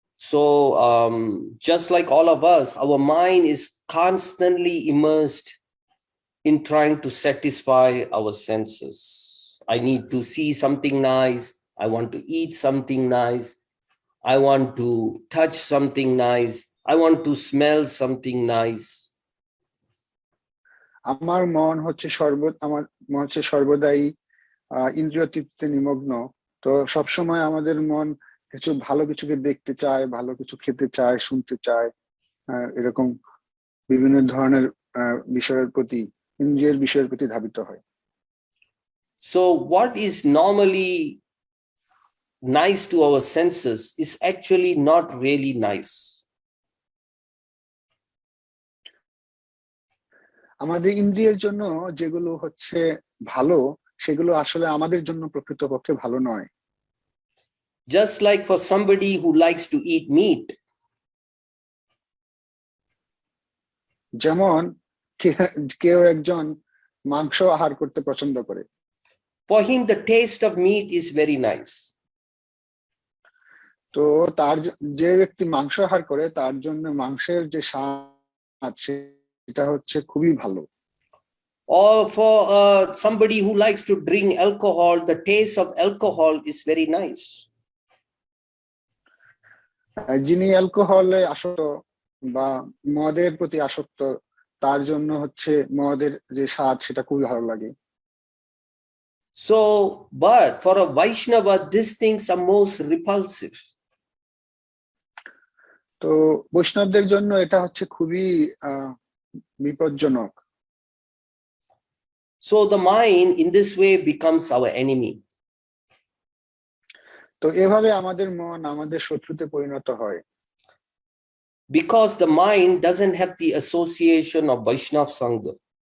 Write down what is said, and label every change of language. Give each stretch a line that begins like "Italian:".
English: So just like all of us, our mind is constantly immersed in trying to satisfy our senses. I need to see something nice. I want to eat something nice. I want to touch something nice. I want to smell something nice.
Bangla: আমার মন হচ্ছে সর্বদাই ইন্দ্রিয় তৃপ্তিতে নিমগ্ন। তো সবসময় আমাদের মন ভালো কিছুকে দেখতে চায়, ভালো কিছু খেতে চায়, শুনতে চায়, এরকম বিভিন্ন ধরনের বিষয়ের প্রতি, ইন্দ্রিয়ের বিষয়ের প্রতি ধাবিত হয়।
English: So what is normally nice to our senses is actually not really nice.
Bangla: আমাদের ইন্দ্রিয়ের জন্য যেগুলো হচ্ছে ভালো সেগুলো আসলে আমাদের জন্য প্রকৃতপক্ষে ভালো নয়।
English: Just like for somebody who likes to eat meat,
Bangla: যেমন কেউ একজন মাংস আহার করতে পছন্দ করে,
English: for him the taste of meat is very nice.
Bangla: তো তার যে ব্যক্তি মাংস আহার করে তার জন্য মাংসের যে স্বাদ সেটা হচ্ছে খুবই ভালো।
English: Or for somebody who likes to drink alcohol, the taste of alcohol is very nice.
Bangla: যিনি অ্যালকোহলে আসক্ত বা মদের প্রতি আসক্ত তার জন্য হচ্ছে মদের যে স্বাদ সেটা খুবই ভালো লাগে।
English: So, but for a Vaishnava, these things are most repulsive.
Bangla: তো বৈষ্ণবদের জন্য এটা হচ্ছে খুবই বিপজ্জনক।
English: So the mind in this way becomes our enemy.
Bangla: তো এভাবে আমাদের মন আমাদের শত্রুতে পরিণত হয়।
English: Because the mind doesn't have the association of Vaishnav Sangha.